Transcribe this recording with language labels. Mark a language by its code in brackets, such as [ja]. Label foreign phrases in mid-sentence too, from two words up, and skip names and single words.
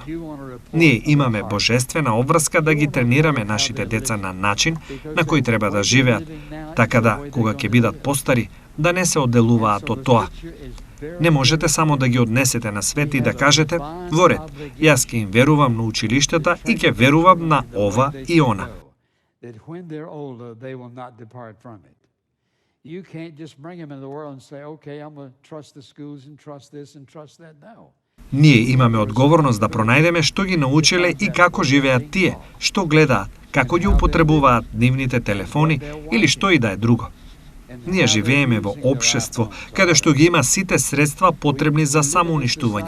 [mk] Ние имаме божествена обврска да ги тренираме нашите деца на начин на кој треба да живеат, така да, кога ќе бидат постари, да не се одделуваат од тоа. Не можете само да ги однесете на свет и да кажете: во ред, јас ќе им верувам на училиштата и ќе верувам на ова и она. [en] You can't just bring them in the world and say, okay, I'm going to trust the schools and trust this and trust that. No. [mk] Ние имаме одговорност да пронајдеме што ги научиле и како живеат тие, што гледаат, како ги употребуваат нивните телефони или што и да е друго. Ние живееме во општество каде што ги има сите средства потребни за самоуништување.